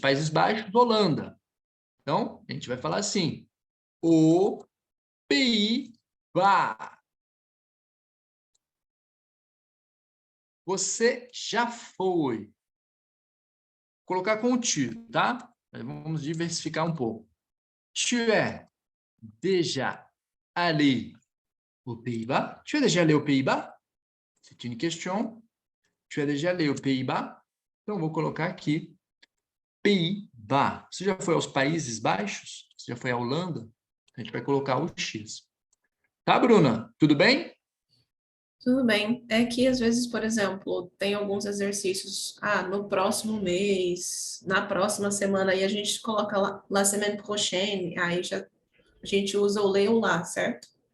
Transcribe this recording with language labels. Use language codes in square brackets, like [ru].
[pt] Países Baixos, Holanda. Então, a gente vai falar assim, o Pays-Bas. Você já foi. Vou colocar com o tu, tá? Vamos diversificar um pouco. [fr] Tu es déjà allé aux Pays-Bas? Tu es déjà allé aux Pays-Bas? C'est une question. Tu es déjà allé aux Pays-Bas? [pt] Então, vou colocar aqui Pays-Bas. Você já foi aos Países Baixos? Você já foi à Holanda? A gente vai colocar o X. Tá, Bruna? Tudo bem? Tudo bem. É que às vezes, por exemplo, tem alguns exercícios, no próximo mês, na próxima semana, aí a gente coloca lá, [fr] la semaine prochaine, [pt] aí já a gente usa o le ou lá, certo?